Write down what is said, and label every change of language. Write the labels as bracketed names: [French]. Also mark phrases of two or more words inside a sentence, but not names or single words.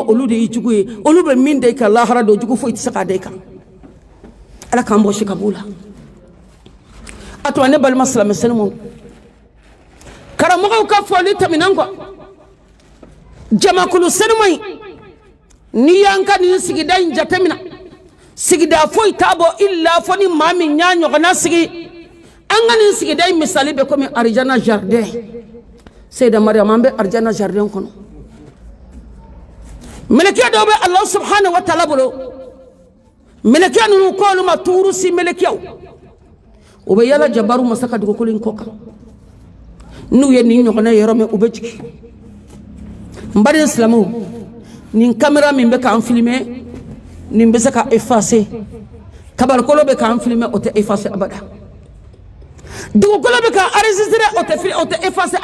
[Bambara] de y'i jugu ye olu bɛ min da i kan lahara don jugu foyi tɛ se k'a da i kan ala k'an bɔ sikabu la a tuma ne balima silamɛ senimo karamɔgɔw ka fɔli tɛmɛnen kɔ jamakulu senimo in n'i y'an ka nin sigida in jatemina sigida foyi t'a bɔ illa fɔ ni maa min y'a ɲɔgɔnna sigi an ka nin sigida in misali bɛ komi arijana jardin Seyda Mariam an bɛ arijana jardin kɔnɔ melekiya dɔw bɛ [Arabic] الله سبحانه وتعالى [Bambara] bolo melekiya ninnu ko olu ma tuuru si melekiyaw u bɛ yala jabaru masa ka dugukolo in kɔ kan n'u ye nin ɲɔgɔnna yɔrɔ min u bɛ jigin n baden silamɛw nin kamera min bɛ k'an filmer nin bɛ se ka effacer kabarikolo bɛ k'an filmer o tɛ effacer abada dugukolo bɛ k'an enregistrer o tɛ effacer